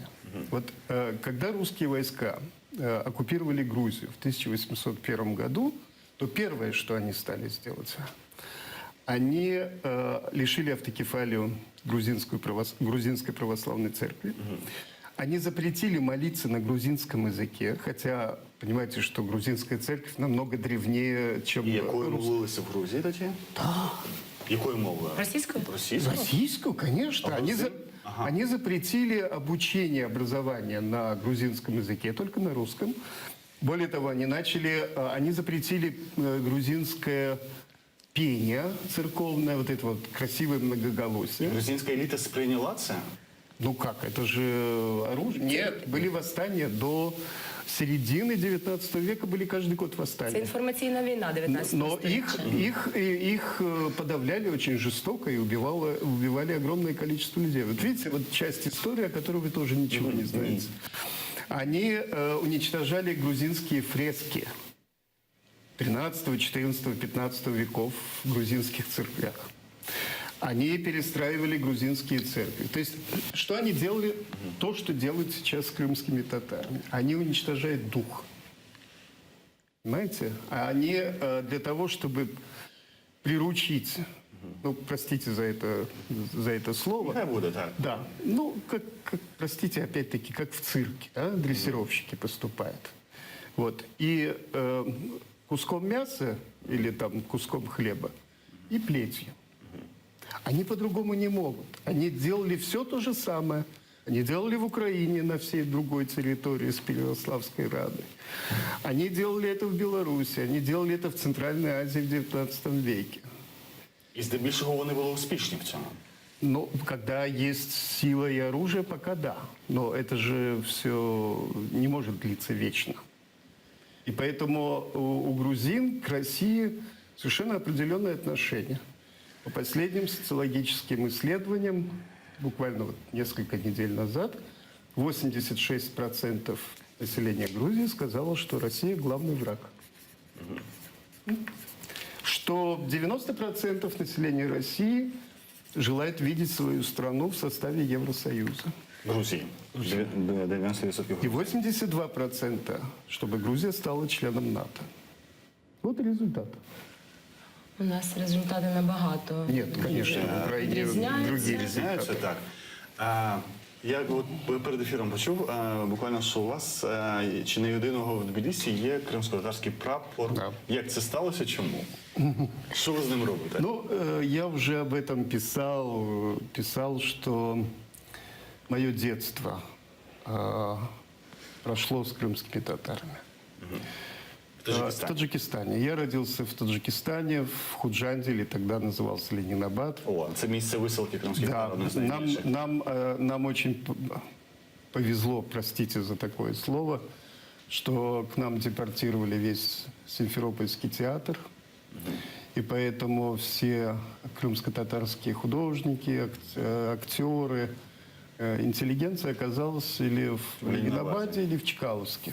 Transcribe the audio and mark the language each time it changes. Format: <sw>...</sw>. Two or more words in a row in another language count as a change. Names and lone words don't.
<ru>Вот когда русские войска оккупировали Грузию в 1801 году, то первое, что они стали сделать, они лишили автокефалию грузинской православной церкви. Они запретили молиться на грузинском языке, хотя, понимаете, что грузинская церковь намного древнее, чем</ru> <uk>І якою молилися в Грузії тоді?</uk> <ru>Да.</ru> <uk>Якою мовою? Російською? Російською?</uk> <ru>Российскую, конечно. Они запретили обучение, образование на грузинском языке, только на русском. Более того, они запретили грузинское пение церковное, вот это вот красивое многоголосие.</ru> <uk>Грузинська еліта сприйняла це?</uk> <ru>Ну как, это же оружие. Нет, были восстания до середины 19 века, были каждый год</ru> <uk>Це</uk> <ru>восстания.</ru> <uk>інформаційна війна 19</uk> <ru>Но</ru> <uk>століття.</uk> <ru>их подавляли очень жестоко и убивали огромное количество людей. Вот видите, вот часть истории, о которой вы тоже ничего не знаете. Они уничтожали грузинские фрески 13, 14, 15 веков в грузинских церквях. Они перестраивали грузинские церкви. То есть, что они делали? То, что делают сейчас с крымскими татарами. Они уничтожают дух. Понимаете? А они для того, чтобы приручить, ну, простите за это слово.</ru> <uk>Нехай буде так.</uk> <ru>Да, ну, простите, опять-таки, как в цирке, да, дрессировщики поступают. Вот. И куском мяса или там куском хлеба и плетью. Они по-другому не могут. Они делали все то же самое. Они делали в Украине на всей другой территории с Переяславской Радой. Они делали это в Беларуси, они делали это в Центральной Азии в 19 веке.</ru> <uk>І здебільшого вони були успішні в цьому.</uk> <ru>Ну, когда есть сила и оружие, пока да. Но это же все не может длиться вечно. И поэтому у грузин к России совершенно определенное отношение. По последним социологическим исследованиям, буквально вот несколько недель назад, 86% населения Грузии сказало, что Россия главный враг. Что 90% населения России желает видеть свою страну в составе Евросоюза.</ru> <uk>Грузії. 90%.</uk> <ru>И 82%, чтобы Грузия стала членом НАТО. Вот и результат.</ru> <uk>У нас результати набагато</uk> <ru>Нет, конечно, в Украине</ru> <uk>відрізняються.</uk> <ru>другие</ru> <uk>Знаєте,</uk> <ru>результаты.</ru> <uk>так. Я от перед ефіром почув буквально, що у вас чи не єдиного в Тбілісі є кримськотатарський прапор.</uk> <ru>Да.</ru> <uk>Як це сталося? Чому? Що ви з ним робите?</uk> <ru>Ну, я уже об этом писал, что мое детство прошло с крымскими татарами. В</ru> <uk>В Таджикистані.</uk> <ru>Таджикистане. Я родился в Таджикистане, в Худжанде, или тогда назывался Ленинабад.</ru> <uk>О, це місце висилки кримських</uk> <ru>Да,</ru> <uk>татар, одне з найбільших.</uk> <ru>нам очень повезло, простите за такое слово, что к нам депортировали весь Симферопольский театр. И поэтому все крымско-татарские художники, актеры, интеллигенция оказалась или в Ленинабаде, или в Чкаловске.</ru>